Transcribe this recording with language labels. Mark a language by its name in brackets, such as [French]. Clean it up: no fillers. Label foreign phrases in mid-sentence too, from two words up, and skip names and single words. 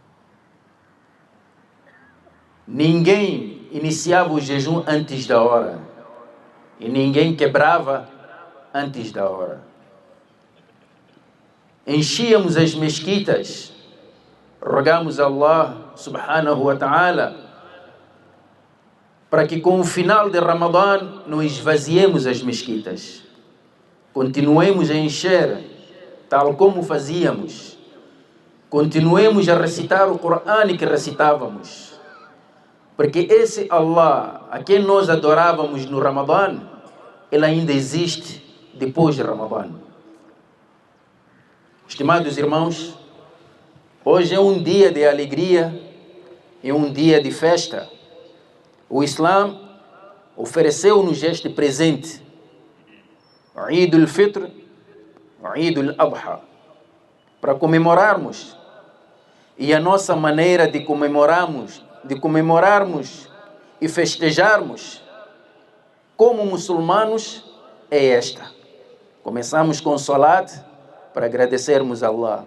[Portuguese] Ninguém iniciava o jejum antes da hora. e ninguém quebrava antes da hora. Enchíamos as mesquitas, rogamos a Allah [Arabic] سبحانه وتعالى [Portuguese] para que com o final de Ramadã não esvaziemos as mesquitas. Continuemos a encher, tal como fazíamos. Continuemos a recitar o Corão que recitávamos. Porque esse Allah, a quem nós adorávamos no Ramadã, ele ainda existe depois de Ramadã. Estimados irmãos, hoje é um dia de alegria, é um dia de festa. O Islã ofereceu-nos este presente, Eid al-Fitr, Eid al-Adha, para comemorarmos. E a nossa maneira de comemorarmos e festejarmos como muçulmanos é esta. Começamos com salat para agradecermos a Allah.